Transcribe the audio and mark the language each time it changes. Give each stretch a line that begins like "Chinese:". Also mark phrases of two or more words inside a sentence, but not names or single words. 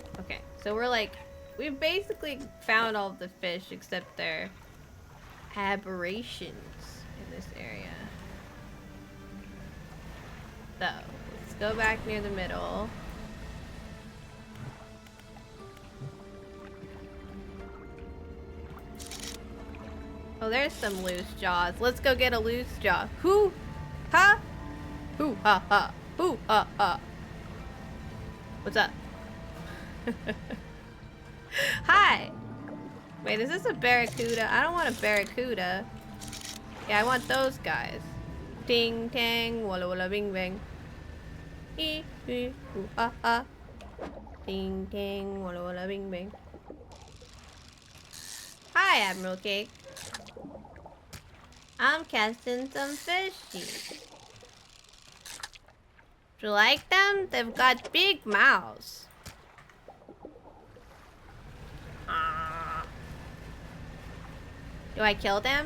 English: Okay, so we're like, we've basically found all of the fish except their aberrations in this area. So, let's go back near the middle. Oh, there's some loose jaws. Let's go get a loose jaw. Hoo! Ha! Hoo! Ha! Ha! Hoo! Ha! Ha! What's up? Hi! Wait, is this a barracuda? I don't want a barracuda. Yeah, I want those guys. Ting tang, walla walla bing bang. Ooh, ah, ah. Ding, ding, walla, walla, bing, bing. Hi, Admiral Cake. I'm casting some fishies. Do you like them? They've got big mouths. Do I kill them?